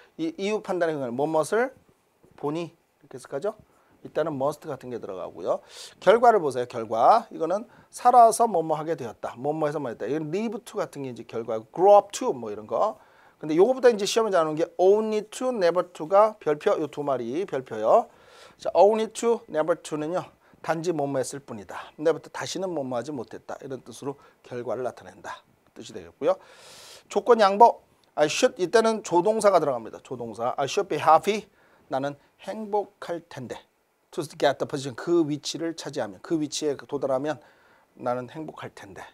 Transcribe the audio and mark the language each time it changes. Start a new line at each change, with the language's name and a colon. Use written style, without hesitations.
Korean: 이 이유 판단의 근거는 뭐뭇을 보니. 이렇게 해석하죠. 이때는 must 같은 게 들어가고요. 결과를 보세요. 결과. 이거는 살아서 뭐뭐 하게 되었다. 뭐뭐 해서 뭐 했다. 이건 live to 같은 게 이제 결과고 grow up to 뭐 이런 거. 근데 요거보다 이제 시험에 나오는 게 only to, never to가 별표 요 2마리 별표요. 자, only to, never to는요. 단지 뭐뭐 했을 뿐이다. never to 다시는 뭐뭐 하지 못했다. 이런 뜻으로 결과를 나타낸다. 뜻이 되겠고요. 조건 양보. I should 이때는 조동사가 들어갑니다. 조동사.
English: I should be happy.
Korean: 나는 행복할 텐데.
English: To get the position.
Korean: 그 위치를 차지하면 그 위치에 도달하면 나는 행복할 텐데.